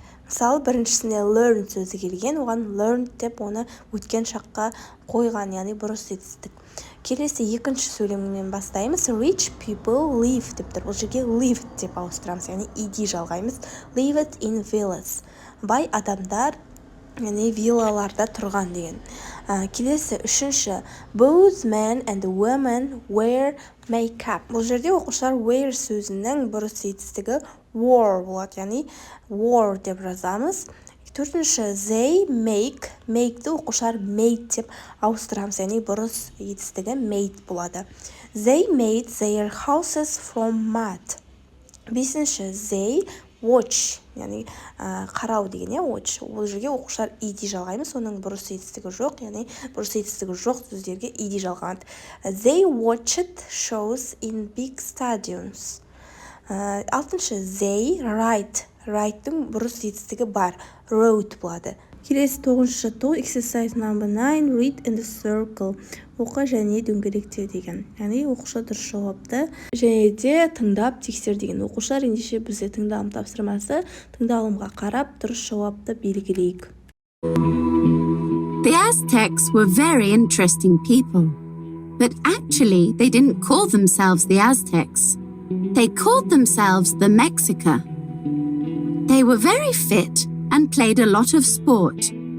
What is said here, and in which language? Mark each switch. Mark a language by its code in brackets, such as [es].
[kk] Мысалы, біріншісіне learn сөзі келген, оған learn деп оны өткен шаққа қойған, яғни бұрыс етістік. Келесі екінші сөйлеммен бастаймыз. [en] Rich people live [kk] деп тұр. Бұл жерге live деп ауыстырамыз, яғни ed жалғаймыз. [en] Lived in villas. [kk] Бай адамдар, яғни виллаларда тұрған деген. Келесі үшінші [en] both men and women wear makeup. [kk] Бұл жерде оқушылар wear сөзінің бұрыс етістігі wore болады, яғни wore деп жазамыз. Төртінші they make-ді оқушылар made деп ауыстырамыз, яғни бұрыс етістігі made болады. [en] They made their houses from mud. Бесінші they [kk] watch, яғни қарау деген, watch. Ол жерге оқушылар ed жалғаймыз, оның бұрыс етістігі жоқ, яғни бұрыс етістігі жоқ сөздерге ed жалғанады. [en] They watched shows in big stadiums. Алтыншы, they write. [kk] Write-тың бұрыс етістігі бар, wrote болады. Келесі 9-шы [en] to exercise number 9, read in the circle. [kk] Оқы және дөңгелекте деген. Яғни оқушы дұрыс жауапты және де тыңдап тексер деген. Оқушылар ендеше бізде тыңдалым тапсырмасы, тыңдалымға қарап дұрыс жауапты белгілейік. [en] The Aztecs were very interesting people, but actually they didn't call themselves the Aztecs. They called themselves the Mexica. They were very fit and played a lot of sport.